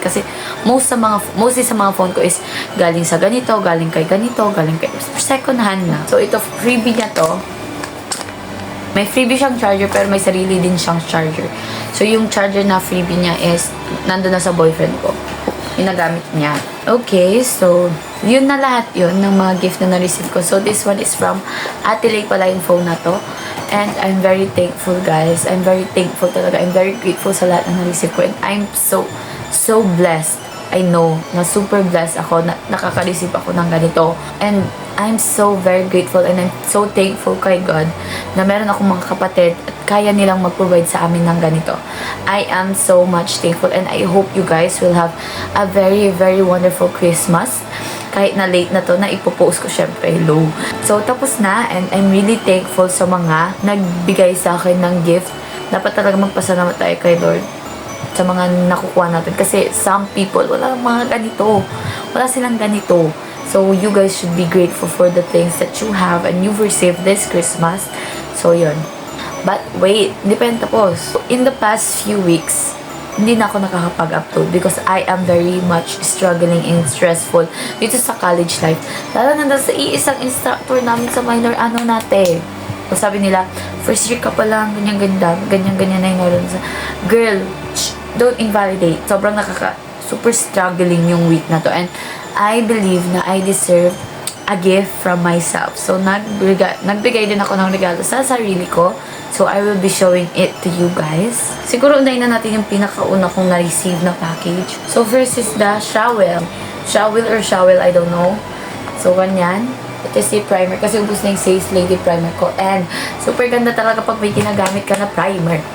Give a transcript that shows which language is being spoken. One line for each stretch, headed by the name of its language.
Filipino: Kasi mostly sa mga phone ko is galing sa ganito, galing kay ganito, galing kay second hand na. So, ito, freebie niya to. May freebie siyang charger pero may sarili din siyang charger. So, yung charger na freebie niya is nandun na sa boyfriend ko. Ginagamit niya. Okay, so, yun na lahat yun ng mga gift na na-receive ko.
English: So, this one is from Ate Lay
Filipino: pala yung
English: phone
Filipino: na to.
English: And I'm very thankful, guys. I'm very thankful talaga. I'm very grateful
Filipino: sa lahat na na-receive ko.
English: And I'm so blessed.
Filipino: I know na super blessed ako na nakaka-receive ako ng ganito.
English: And I'm so very grateful and I'm so thankful kay God
Filipino: na meron akong mga kapatid at kaya nilang mag-provide sa amin ng ganito.
English: I am so much thankful and I hope you guys will have a very, very wonderful Christmas.
Filipino: Kahit na late na to, na ipopost ko syempre low. So, tapos na
English: and I'm really thankful
Filipino: sa mga nagbigay sa akin ng gift. Dapat talaga magpasalamat tayo kay Lord sa mga nakukuha natin. Kasi
English: some people,
Filipino: wala mga ganito. Wala silang ganito.
English: So, you guys should be grateful for the things that you have and you've received this Christmas. So, yun. But, wait.
Filipino: Hindi pa yan tapos.
English: In the past few weeks,
Filipino: hindi na ako nakakapag-upload
English: because I am very much struggling and stressful
Filipino: dito sa
English: college life.
Filipino: Lalo na sa iisang instructor namin sa minor natin. So, sabi nila, first year ka pa lang, ganyan-ganyan na yung naroon sa,
English: girl, don't invalidate.
Filipino: Sobrang super struggling yung week na to.
English: And I believe na I deserve a gift from myself.
Filipino: So, nagbigay din ako ng regalo sa sarili ko.
English: So, I will be showing it to you guys.
Filipino: Siguro, unahin na natin yung pinakauna kong na-receive na package.
English: So, first is the Shawel. Shawel or Shawel, I don't know.
Filipino: So, ganyan. Ito si primer. Kasi ubus na yung Says Lady primer ko. And, super ganda talaga pag may ginagamit ka na primer.